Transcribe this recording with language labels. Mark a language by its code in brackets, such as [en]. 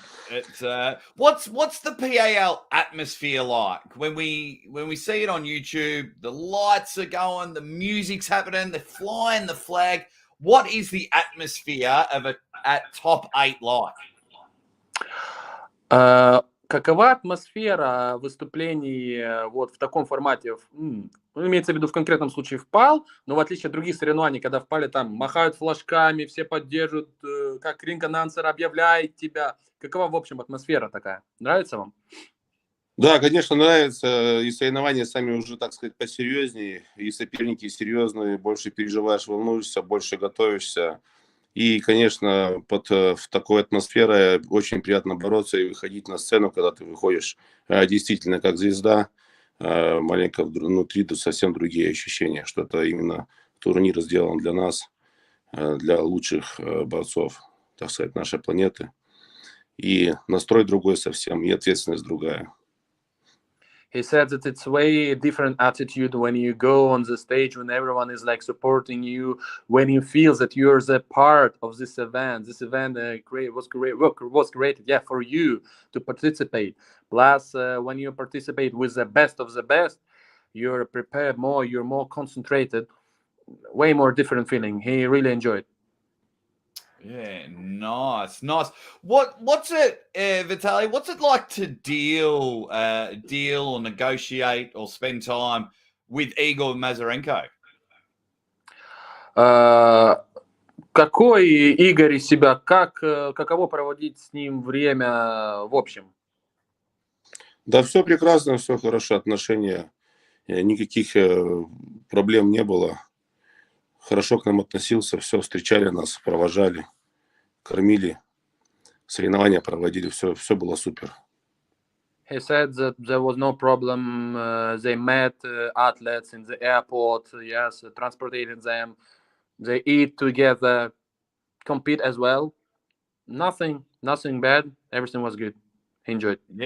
[en] It's what's the PAL atmosphere like when we see it on YouTube? The lights are going, the music's happening, they're flying the flag. What is the atmosphere of at top 8 like? [ru] Какова атмосфера выступлений вот в таком формате? Имеется в виду в конкретном случае в ПАЛ, но в отличие от других соревнований, когда в ПАЛе там махают флажками, все поддерживают, как ринг-анонсер объявляет тебя. Какова, в общем, атмосфера такая? Нравится вам? Да, конечно, нравится. И соревнования сами уже, так сказать, посерьезнее. И соперники серьезные, больше переживаешь, волнуешься, больше готовишься. И, конечно, в такой атмосфере очень приятно бороться и выходить на сцену, когда ты выходишь действительно как звезда. Маленько внутри совсем другие ощущения, что это именно турнир сделан для нас, для лучших борцов, так сказать, нашей планеты. И настрой другой совсем, и ответственность другая. [en] He said that it's way different attitude when you go on the stage, when everyone is like supporting you, when you feel that you're the part of this event. This event was created, yeah, for you to participate. Plus, when you participate with the best of the best, you're prepared more, you're more concentrated. Way more different feeling. He really enjoyed. Yeah, nice. What's it, Vitaly? What's it like to deal or negotiate or spend time with Igor Mazurenko? [ru] Какой Игорь из себя? Каково проводить с ним время в общем? Да, все прекрасно, все хорошо, отношения, никаких проблем не было. Хорошо к нам относился, все, встречали нас, провожали, кормили, соревнования проводили, все было супер. [en] He said that there was no problem. They met athletes in the airport, yes, transported them. They eat together, compete as well. Nothing bad. Everything was good. He enjoyed.